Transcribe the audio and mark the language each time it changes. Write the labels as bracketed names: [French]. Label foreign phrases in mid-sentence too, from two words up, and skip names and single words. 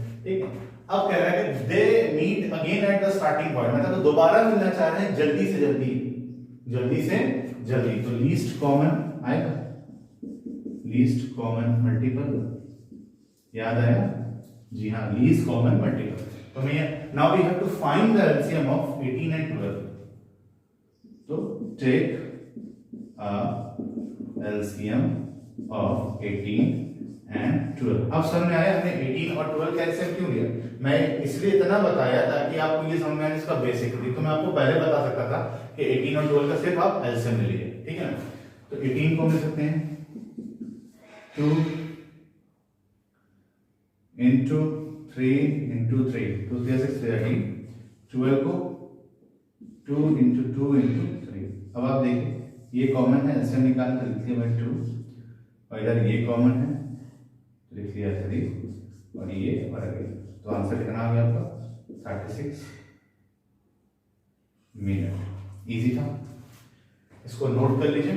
[Hindi] ठीक है, अब कह रहा है कि [English] they meet again at the starting point, [Hindi] मतलब तो दोबारा मिलना चाह रहे हैं जल्दी से जल्दी. तो [English] least common [Hindi] आएगा, [English] least common multiple. [Hindi] याद आया जी हाँ, [English] least common multiple. [Hindi] तो मैं [English] now we have to find the LCM of 18 and 12. तो take LCM of 18 and 12. [Hindi] अब समझ में आया हमने 18 और 12 का एलसीएम क्यों लिया. मैं इसलिए इतना बताया ताकि आपको ये समझ में आए इसका बेसिक थी. तो मैं आपको पहले बता सकता था कि 18 और 12 का सिर्फ आप एलसीएम ले लीजिए. ठीक है ना. तो 18 को ले सकते हैं 2 into 3 into 3, 2 3 6 13. 12 को 2 into 2 into 3. अब आप देखिए ये कॉमन है, एलसीएम निकाल कर लिख लिया 2 और इधर ये कॉमन है तो लिख लिया 3 और ये और आगे. तो आंसर कितना आ गया आपका 36 मिनट. इजी था, इसको नोट कर लीजिए.